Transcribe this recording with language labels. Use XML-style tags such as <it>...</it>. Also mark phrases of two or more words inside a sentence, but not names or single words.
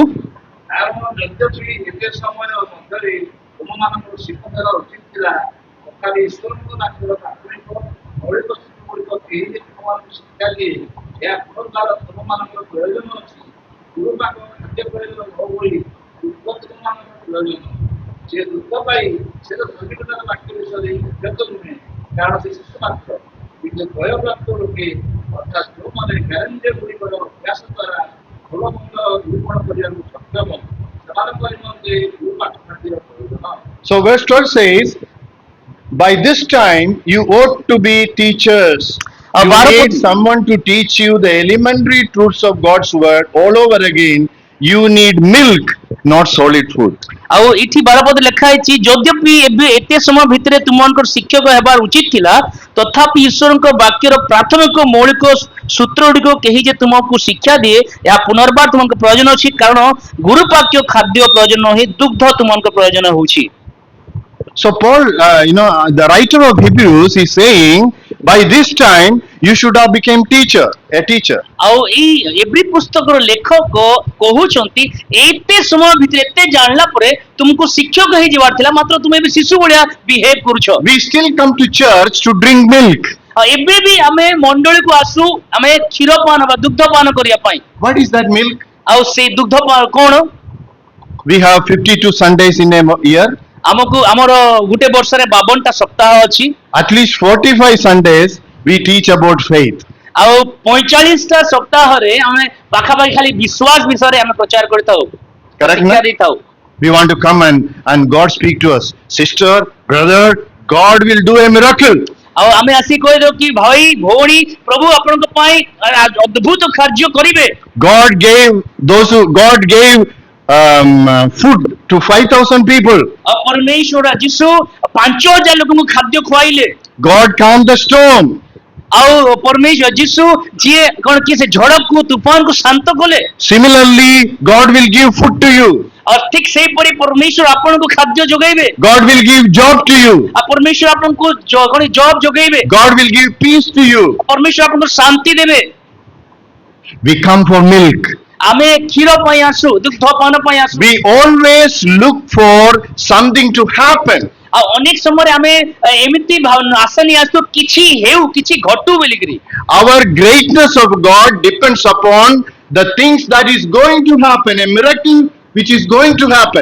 <or>କାରଣ ଯଦ୍ୟପି ଏତେ ସମୟ ମଧ୍ୟରେ ତୁମମାନଙ୍କର ଶିକ୍ଷା ଉଚିତ ଥିଲା ତଥାପି ଈଶ୍ୱରଙ୍କ ତାଙ୍କର ପ୍ରାଥମିକ ମୌଳିକ ସ୍ଥିତିଗୁଡ଼ିକ କେହି ଯେ ତୁମମାନଙ୍କୁ ଶିକ୍ଷା ଦିଏ ଏହା ପୁନର୍ବାର ତୁମମାନଙ୍କର ପ୍ରୟୋଜନ ଅଛି ଗୁରୁପାକ ଖାଦ୍ୟ ପ୍ରୟୋଜନ ନ ହୋଇ ଦୁଃଖ ତୁମମାନଙ୍କର ପ୍ରୟୋଜନ ସେ ଦୁଃଖ ପାଇ ସେ ତ ଧର୍ମିକତାର ବାକ୍ୟ ବିଷୟରେ ଉଦ୍ୟତ ନୁହେଁ କାରଣ ସେ ଶିଶୁ ମାତ୍ର କିନ୍ତୁ ଭୟପ୍ରାପ୍ତ ଲୋକେ ଅର୍ଥାତ୍ ଯେଉଁମାନେ ଜ୍ଞାନେନ୍ଦ୍ରିୟ ଗୁଡ଼ିକର ଅଭ୍ୟାସ ଦ୍ୱାରା ଭଲ ମନ୍ଦ ନିରୂପଣ କରିବାକୁ ସକ୍ଷମ ସେମାନଙ୍କ ନିମନ୍ତେ ଗୁରୁପାକ ଖାଦ୍ୟର ପ୍ରୟୋଜନ।</or> <en>So verse 12 says, by this time you ought to be teachers. You need someone to teach you the elementary truths of God's word all over again. You need milk, not solid food.</en> <or>ଆଉ ଏଠି 12 ପଦ ଲେଖା ହେଇଛି ଯଦ୍ୟପି ଏବେ ଏତେ ସମୟ ଭିତରେ ତୁମମାନଙ୍କର ଶିକ୍ଷକ ହେବାର ଉଚିତ ଥିଲା ତଥାପି ଈଶ୍ୱରଙ୍କ ବାକ୍ୟର ପ୍ରାଥମିକ ମୌଳିକ ସୂତ୍ର ଗୁଡ଼ିକ କେହି ଯେ ତୁମକୁ ଶିକ୍ଷା ଦିଏ ଏହା ପୁନର୍ବାର ତୁମଙ୍କ ପ୍ରୟୋଜନ ଅଛି କାରଣ ଗୁରୁପାକ୍ୟ ଖାଦ୍ୟ ପ୍ରୟୋଜନ ନୁହେଁ ଦୁଗ୍ଧ ତୁମଙ୍କ ପ୍ରୟୋଜନ ହେଉଛି।</or> <en>So Paul, the writer of Hebrews is saying, by this time you should have become a teacher.</en> <or>ଆଉ ଏଇ ଏଭ୍ରି ପୁସ୍ତକର ଲେଖକ କହୁଛନ୍ତି ଏତେ ସମୟ ଭିତରେ ଏତେ ଜାଣିଲା ପରେ ତୁମକୁ ଶିକ୍ଷକ ହେଇ ଯିବାର ଥିଲା ମାତ୍ର ତୁମେ ଏବେ ଶିଶୁ ଭଳିଆ ବିହେଭ କରୁଛ।</or> <en>We still come to church to drink milk.</en> <or>ଆଉ ଏବେ ବି ଆମେ ମଣ୍ଡଳୀକୁ ଆସୁ ଆମେ କ୍ଷୀର ପାନ ବା ଦୁଗ୍ଧ ପାନ କରିବା ପାଇଁ।</or> <en>What is that milk?</en> <or>ଆଉ ସେଇ ଦୁଗ୍ଧ କଣ?</or> <en>We have 52 Sundays in a year.</en> <or>ଆମକୁ ଆମର ଗୋଟେ ବର୍ଷରେ 52ଟା ସପ୍ତାହ ଅଛି।</or> <en>At least 45 Sundays we teach about faith.</en> <or>ଆଉ 45ଟା ସପ୍ତାହରେ ଆମେ ପାଖାପାଖି ଖାଲି ବିଶ୍ୱାସ ବିଷୟରେ ଆମେ ପ୍ରଚାର କରିଥାଉ।</or> <en>Correct,</en> <or>ଶିକ୍ଷା na? ଦେଇଥାଉ।</or> <en>We want to come and God speak to us. Sister, brother, God will do a miracle.</en> <or>ଆଉ ଆମେ ଆସି କହିଦେଉ କି ଭାଇ ଭଉଣୀ ପ୍ରଭୁ ଆପଣଙ୍କ ପାଇଁ ଅଦ୍ଭୁତ କାର୍ଯ୍ୟ କରିବେ।</or> <en>God gave food to 5,000 people.</en> <or>ଆଉ ପରମେଶ୍ୱର ଯୀଶୁ 5,000 ଲୋକଙ୍କୁ ଖାଦ୍ୟ ଖୁଆଇଲେ।</or> <en>God calmed the storm.</en> <or>ଆଉ ପରମେଶ୍ୱର ଯୀଶୁ ଯିଏ କଣ କି ସେ ଝଡ଼କୁ ତୁଫାନକୁ ଶାନ୍ତ କଲେ।</or> <en>Similarly, God will give food to you.</en> <or>और ठीक ସେହିପରି ପରମେଶ୍ୱର ଆପଣଙ୍କୁ ଖାଦ୍ୟ ଯୋଗାଇବେ।</or> <en>God will give job to you.</en> <or>ଆଉ ପରମେଶ୍ୱର ଆପଣଙ୍କୁ କଣ ଜବ ଯୋଗାଇବେ।</or> <en>God will give peace to you.</en> <or>ପରମେଶ୍ୱର ଆପଣଙ୍କୁ ଶାନ୍ତି ଦେବେ।</or> <en>We come for milk.</en> <or>ଆମେ କ୍ଷୀର ପାଇଁ ଆସୁ ଦୁଗ୍ଧ ପାନ ପାଇଁ ଆସୁ।</or> <en>We always look for something to happen.</en> <or>ଆଉ ଅନେକ ସମୟରେ ଆମେ ଏମିତି ଆଶା ନେଇ ଆସୁ କିଛି ହେଉ କିଛି ଘଟୁ ବୋଲିକିରି।</or> <en>Our greatness of God depends upon the things that is going to happen, a miracle which is going to happen.</en>